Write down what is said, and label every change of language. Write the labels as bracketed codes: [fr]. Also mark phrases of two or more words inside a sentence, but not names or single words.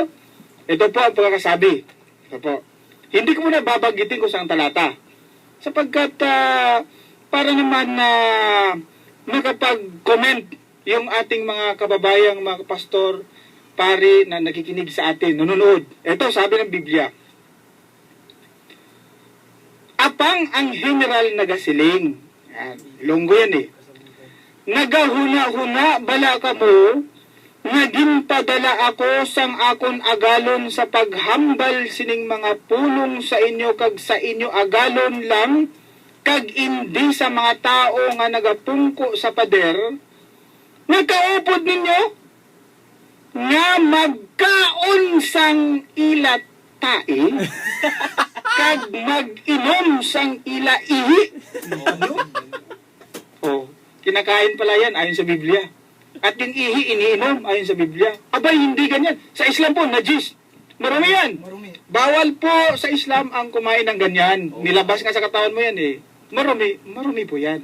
[tl] Ito po ang pagkakasabi. Ito po. Hindi ko muna babanggitin kung saan talata. Sapagkat para naman na makapag-comment yung ating mga kababayang mga pastor, pari na nakikinig sa atin, nanonood. Ito sabi ng Biblia. [hil] Apang ang general nagasiling. [tl] Yan, Ilonggo yan eh. [hil] Nagahuna-huna bala ka mo, naging padala ako sang akon agalon sa paghambal sining mga pulong sa inyo kag sa inyo agalon lang, kag indi sa mga tao nga nagapungko sa pader, nagkaupod ninyo, nga magkaon sang ilat tae, kag mag-inom sang ila ihi. Oh, [tl] kinakain pala yan ayon sa Biblia. At yung ihi iniinom ayon sa Biblia. Abay, hindi ganyan. Sa Islam po, najis. Marami yan. Marumi. Bawal po sa Islam ang kumain ng ganyan. Nilabas ka sa katawan mo yan eh. Marumi po yan.